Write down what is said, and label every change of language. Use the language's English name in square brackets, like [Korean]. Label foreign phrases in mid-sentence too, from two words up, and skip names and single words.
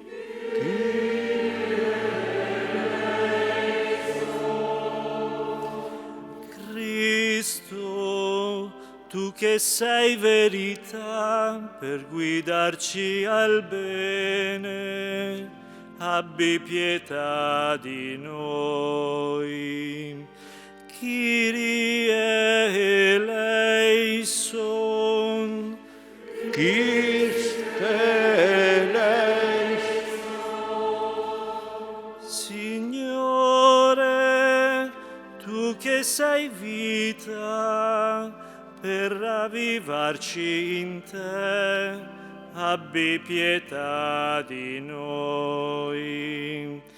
[Italian] Cristo, tu che sei verità per guidarci al bene, abbi pietà di noi. [Greek] Kyrie eleison. Christe eleison. [Italian] Signore, tu che sei vita per ravvivarci in te, abbi pietà di noi.